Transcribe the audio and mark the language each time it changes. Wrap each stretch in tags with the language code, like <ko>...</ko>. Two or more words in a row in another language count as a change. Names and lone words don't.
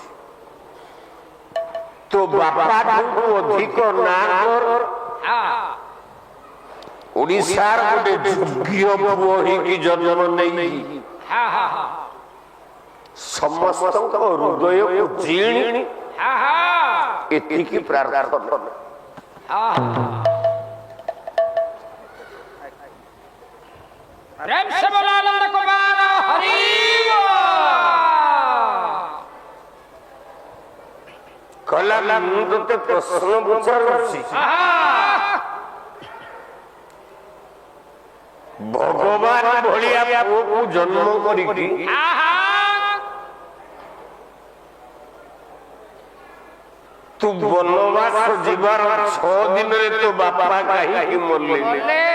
<or>ତୋ ବାପାଠୁ ଅଧିକ ନାଁ ଓଡିଶାର ଗୋଟେ ଯୋଗ୍ୟ ପୁଅ ହେଇକି ଜନ୍ମ ନେଇ ସମସ୍ତଙ୍କ ହୃଦୟକୁ ଜିଣି ଏତିକି ପ୍ରାର୍ଥନା।</or> <hi>प्रेम से बोला आनंद कुमार हरि</hi> <or>कला ମୁଁ ତତେ ପ୍ରଶ୍ନ ପଚାରୁଛି, ଭଗବାନ ଭଳିଆ ପୁଅକୁ ଜନ୍ମ କରିକି ତୁ ବନବାସ ଯିବାର 6 ଦିନରେ ତୋ ବାପା କାହିଁକି ମରିଲେ?</or>